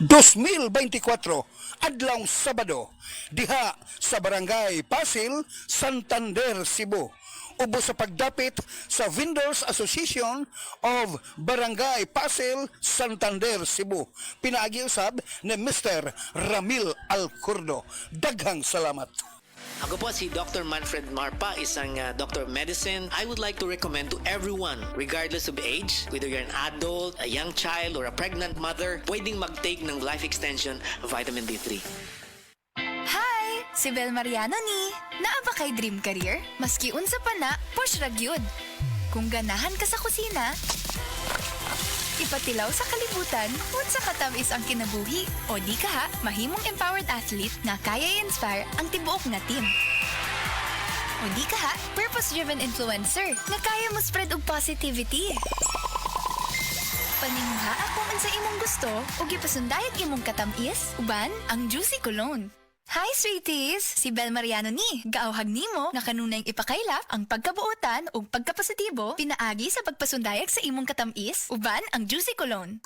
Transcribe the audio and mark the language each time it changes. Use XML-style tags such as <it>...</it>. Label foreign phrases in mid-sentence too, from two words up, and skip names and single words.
<ceb>2024, adlong Sabado, diha sa Barangay Pasil, Santander, Cebu. Ubo sa pagdapit sa Vendors Association of Barangay Pasil, Santander, Cebu. Pinaagi usab ni Mr. Ramil Alcurdo. Daghang salamat.</ceb> <tl>Ako po si Dr. Manfred Marpa, isang</tl> <en>doctor of medicine. I would like to recommend to everyone, regardless of age, whether you're an adult, a young child, or a pregnant mother,</en> <tl>pwedeng mag-take ng life extension vitamin D3.</tl> <ceb>Hi! Si Bel Mariano ni. Naa ba kay dream career? Maski unsa pa na, push ra gyud. Kung ganahan ka sa kusina, ipatilaw sa kalibutan, unsa ka tamis ang kinabuhi. O di ka ha, mahimong</ceb> <en>empowered athlete</en> <ceb>na kaya i-inspire ang tibuok na team. O di ka ha,</ceb> <en>purpose-driven influencer</en> <ceb>na kaya mo spread og positivity. Paninguha kung unsa imong gusto o gipasundayag imong katamis, uban ang Juicy Cologne.</ceb> <en>Hi, sweeties!</en> <ceb>Si Bel Mariano ni. Gaawhag nimo na kanunayng ipakaylap ang pagkabuotan o pagkapositibo pinaagi sa pagpasundayag sa imong katamis, uban ang Juicy Cologne.</ceb>